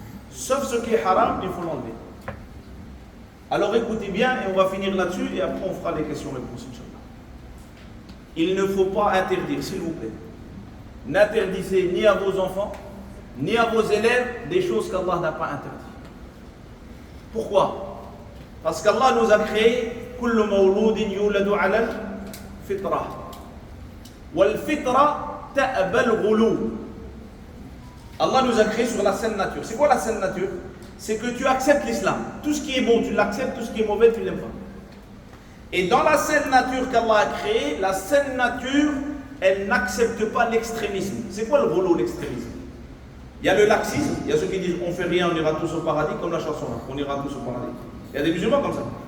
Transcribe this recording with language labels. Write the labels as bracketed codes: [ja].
[fr] Sauf ce qui est haram, il faut l'enlever. Alors écoutez bien, et on va finir là-dessus, et après on fera les questions-réponses, Inch'Allah. Il ne faut pas interdire, s'il vous plaît. N'interdisez ni à vos enfants, ni à vos élèves des choses qu'Allah n'a pas interdites. Pourquoi? Parce qu'Allah nous a créé [ar] كل مولود يولد على الفطرة والفطرة تأبى الغلو. [fr] Allah nous a créé sur la saine nature. C'est quoi la saine nature? C'est que tu acceptes l'islam. Tout ce qui est bon, tu l'acceptes. Tout ce qui est mauvais, tu l'aimes pas. Et dans la saine nature qu'Allah a créée, la saine nature, elle n'accepte pas l'extrémisme. C'est quoi le rouleau, l'extrémisme? Il y a le laxisme. Il y a ceux qui disent on fait rien, on ira tous au paradis, comme la chanson là. On ira tous au paradis. Il y a des musulmans comme ça.